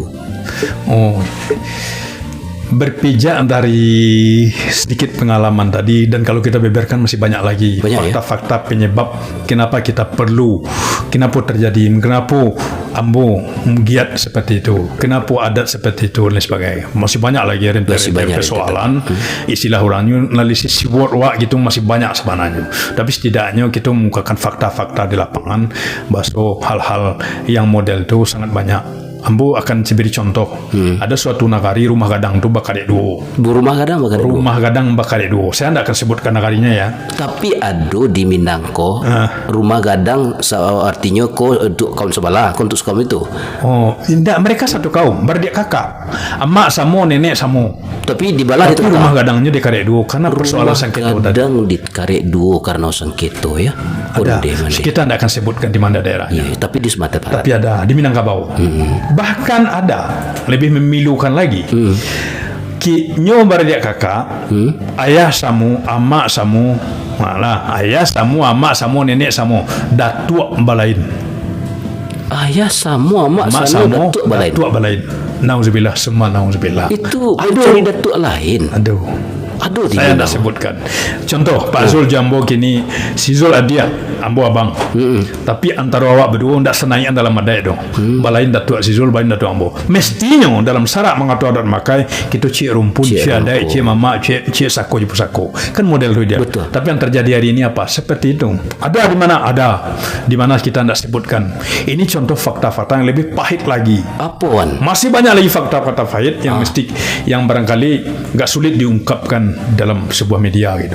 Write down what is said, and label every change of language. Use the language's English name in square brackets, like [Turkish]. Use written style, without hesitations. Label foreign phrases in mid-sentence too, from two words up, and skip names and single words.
[Indonesian] Oh, berpijak dari sedikit pengalaman tadi, dan kalau kita beberkan masih banyak lagi fakta-fakta penyebab kenapa kita perlu, kenapa terjadi, kenapa ambo giat seperti itu, kenapa adat seperti itu dan sebagainya. Masih banyak lagi rentetan persoalan. Istilah orangnya analisis word gitu masih banyak sebenarnya. Tapi setidaknya kita mengukakan fakta-fakta di lapangan bahwa hal-hal yang model itu sangat banyak. Ambo akan beri contoh. Ada suatu nagari [Minangkabau] rumah gadang tu bakar duo. Rumah gadang bakar duo. Rumah gadang bakar duo. [Indonesian] Saya tidak akan sebutkan nagarinya ya. Tapi ada di Minang ko rumah gadang artinya ko untuk kaum sebelah, ko untuk kaum itu. Oh, tidak, mereka satu kaum, beradik kakak. [Minangkabau] Emak samo, nenek samo. [Indonesian] Tapi di balah itu rumah gadangnya [Minangkabau] di karek duo [Indonesian] karena persoalan sengketa. [Minangkabau] Gadang di karek duo [Indonesian] karena sengketa ya. Ada. Kita tidak akan sebutkan di mana daerahnya. Iya, tapi di Sumatera Barat. Tapi ada di Minangkabau. Bahkan ada lebih memilukan lagi. [Minangkabau] Nyo beradik kakak, ayah samu, amak samu, malah ayah samu, amak samu, nenek samu, datuk balain. Ayah samu, amak samu, datuk balain. [Indonesian] Nauzubillah, semua nauzubillah. Itu mencari datuk lain. Aduh, saya tidak sebutkan. Contoh, Pak Zul Jambo kini, si Zul Adia, [Minangkabau] ambo abang. [Indonesian] Tapi antara awak berdua tidak senaian dalam adai dong. [Minangkabau] Balain datuk si Zul, balain datuk ambo. [Indonesian] Mestinya dalam syarat mengatur adat makai, [Minangkabau] kita cik rumpun, cik adai, cik mama, cik sako, cik pusako. [Indonesian] Kan model itu dia. Betul. Tapi yang terjadi hari ini apa? Seperti itu. Ada di mana? Ada. Di mana kita tidak sebutkan. Ini contoh fakta-fakta yang lebih pahit lagi. Apa, Wan? Masih banyak lagi fakta-fakta pahit yang yang barangkali nggak sulit diungkapkan dalam sebuah media gitu.